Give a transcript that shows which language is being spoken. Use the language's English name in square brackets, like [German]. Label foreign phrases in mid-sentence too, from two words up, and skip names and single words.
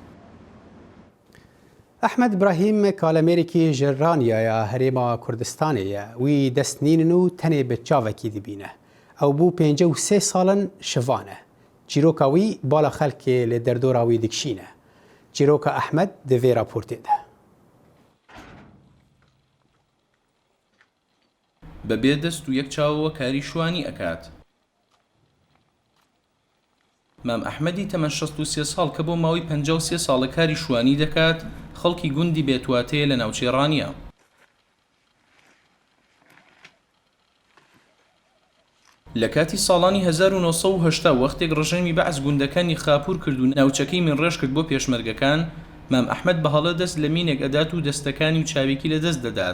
[Kurdish] Ahmed İbrahim kalemêrekî ji Ranyaya Herêma Kurdistanê ye wî destnînin û tenê bi çavekî dibîne. Ew bû 53 salin şivan e. Çîroka wî bala xelkê li derdora wî dikişîne. Çîroka Ahmed di vê raportê de. [Central Kurdish] بەبێ دەست و یەک چاوەوە کاری شوانی ئەکات. مام ئەحمەدی تەمەن 63 ساڵ کە بۆ ماوەی 53 ساڵە کاری شوانی دەکات، خەڵکی گوندی بێتواتەیە لە ناوچەی ڕانیە. لە کاتی ساڵانی 1970 وەختێک ڕژێمی بەعز گوندەکانی خاپوور کرد و ناوچەکەی منڕێژ کرد بۆ پێشمەرگەکان، مام ئەحمەد بەهەڵە دەست لە مینێک ئەدات و دەستەکانی و چاوێکی لە دەست دەدات.